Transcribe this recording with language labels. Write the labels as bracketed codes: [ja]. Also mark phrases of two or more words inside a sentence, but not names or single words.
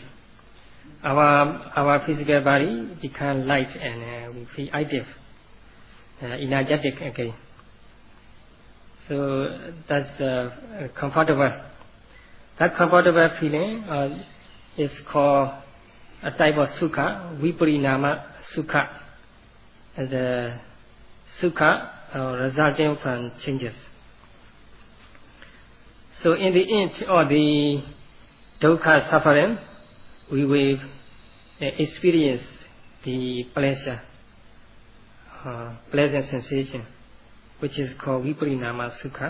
[en] Our physical body becomes light and we feel active, energetic again. So that's comfortable. That comfortable feeling is called a type of sukha, [pi] viparinama sukha, [en] as a sukha resulting from changes. So in the end of the dukkha suffering, we will experience the pleasure, pleasant sensation, which is called [pi] viparinama sukha.